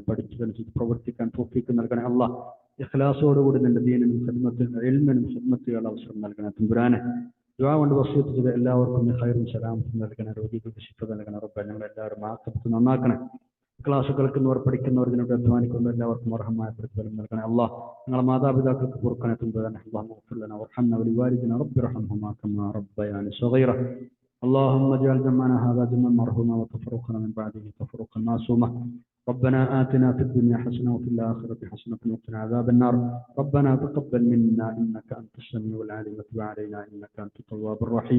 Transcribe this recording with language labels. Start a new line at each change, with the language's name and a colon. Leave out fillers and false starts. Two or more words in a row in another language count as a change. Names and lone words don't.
Malayalam: പഠിച്ചതനുസരിച്ച് പ്രവർത്തിക്കാൻ തൗഫീഖ് നൽകണേ അള്ളാഹ്. ഇഖ്ലാസോടുകൂടി നിന്റെ ദീനിനും ഖിദ്മത്തിനും ഇൽമിനും ഖിദ്മത്തുകളുടെ അവസരം നൽകണേ തമ്പുരാനെ. ദുആ കൊണ്ട് വസിയത്ത് ചെയ്ത എല്ലാവർക്കും ഖൈറും സലാമത്തും നൽകണേ. രോഗികൾക്ക് ശിഫ നൽകണേ റബ്ബേ. ഞങ്ങൾ എല്ലാവരും ആഖിബത്ത് നന്നാക്കണേ. ക്ലാസ് കേൾക്കുന്നവർ, പഠിക്കുന്നവർ, ഇതിനോട് അധ്വാനിക്കുന്നവർ എല്ലാവർക്കും അർഹമായ പ്രതിഫലം നൽകണേ അല്ലാഹ്. ഞങ്ങളെ മാതാപിതാക്കൾക്ക് പൊറുക്കനെത്തും
Arabic: اللهم اجعل جمعنا هذا جمعا مرحوما وتفرقنا من بعده تفرقا معصوما. ربنا آتنا في الدنيا حسنة وفي الآخرة حسنة وقنا عذاب النار. ربنا تقبل منا إنك أنت السميع العليم وتب علينا إنك أنت التواب الرحيم.